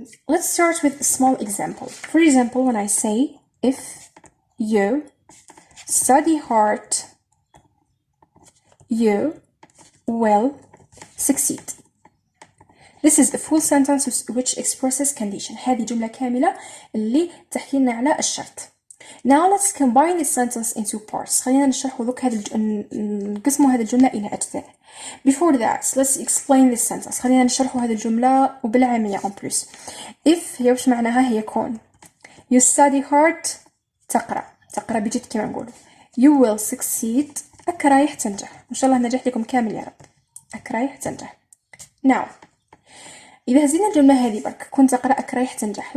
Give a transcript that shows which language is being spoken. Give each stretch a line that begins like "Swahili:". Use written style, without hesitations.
English: Let's start with a small example. For example, when I say if you study hard, you will succeed. This is a full sentence which expresses condition.
Arabic: هذه جملة كاملة اللي تحكي لنا على الشرط.
English: Now let's combine this sentence into parts.
Arabic: خلينا نشرح ذوك نقسم هذه الجملة إلى أجزاء.
English: Before that, let's explain this sentence.
Arabic: خلينا نشرح هذه الجملة وبالعامية
French: en plus.
Arabic: If هي وش معناها هي كون.
English: You study hard
Arabic: تقرأ بجد كما نقول.
English: You will succeed
Arabic: رايح تنجح. إن شاء الله نجح لكم كامل يا رب. رايح تنجح. Now إذا هزينا الجملة هذه برك كنت أقرأ رايح تنجح.